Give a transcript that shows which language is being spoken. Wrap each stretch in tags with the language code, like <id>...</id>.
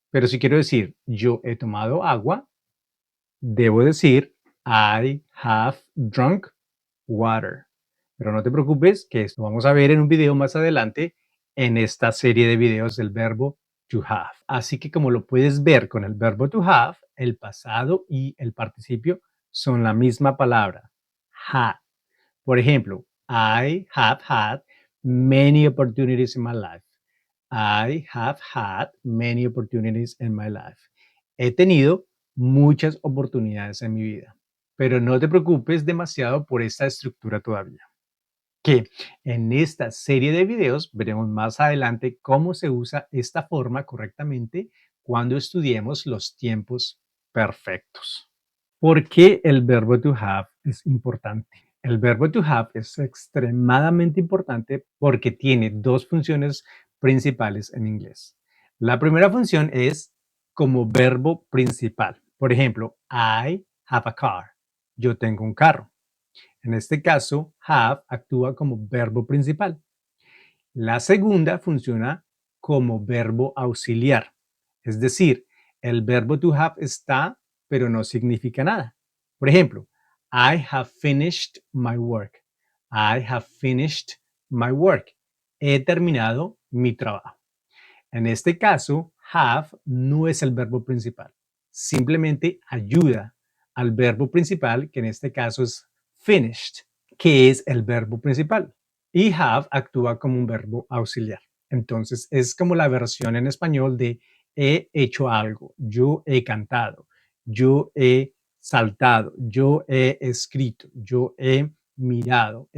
<es>Pero si quiero decir yo he tomado agua, debo decir</es> <en>I have drunk water.</en> <es>Pero no te preocupes, que esto vamos a ver en un video más adelante en esta serie de videos del verbo to have. Así que como lo puedes ver con el verbo to have, el pasado y el participio son la misma palabra, had. Por ejemplo,</es> <en>I have had many opportunities in my life. I have had many opportunities in my life.</en> <es>He tenido muchas oportunidades en mi vida. Pero no te preocupes demasiado por esta estructura todavía. Que en esta serie de videos veremos más adelante cómo se usa esta forma correctamente cuando estudiemos los tiempos perfectos. ¿Por qué el verbo to have es importante? El verbo to have es extremadamente importante porque tiene dos funciones principales en inglés. La primera función es como verbo principal. Por ejemplo,</es> <en>I have a car.</en> <es>Yo tengo un carro. En este caso, have actúa como verbo principal. La segunda funciona como verbo auxiliar. Es decir, el verbo to have está, pero no significa nada. Por ejemplo,</es> <en>I have finished my work. I have finished my work.</en> <es>He terminado mi trabajo. En este caso, have no es el verbo principal. Simplemente ayuda al verbo principal, que en este caso es finished, que es el verbo principal. Y have actúa como un verbo auxiliar. Entonces es como la versión en español de he hecho algo, yo he cantado, yo he saltado, yo he escrito, yo he mirado.</es>